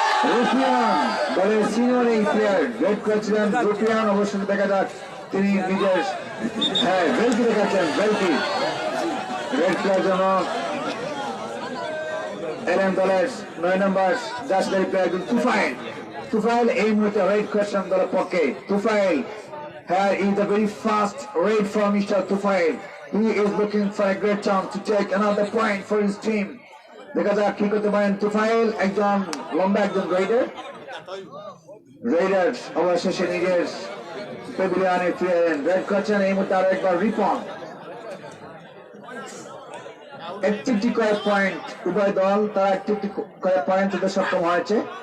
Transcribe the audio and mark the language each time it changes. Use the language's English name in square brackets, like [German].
[Bangla] রুফিয়ান দলের সিনিয়র এই player red করেছিলেন রুফিয়ান। অবশ্যই দেখা যাক তিনি নিজের বেলকি দেখাচ্ছেন। বেলকি রেড করার জন্য এলেন দলের 9 নম্বর জার্সি প্লেয়ার তুফাইল এই মুহূর্তে রেড করেছেন দলের পক্ষে। [English] Tufail, here is a very fast raid from Mr. Tufail. He is looking for a great chance to take another point for his team. [Bangla] দেখা যাক কি করতে পারেন তুফাইল, একজন লম্বা একজন রেডার অবশেষে নিজের প্যাভিলিয়নে ফিরে এলেন। রেড করছেন এই মুহূর্তে আরো একবার রিপন। একটি করে পয়েন্ট উভয় দল, তারা একটি করে পয়েন্ট তুলতে সক্ষম হয়েছে।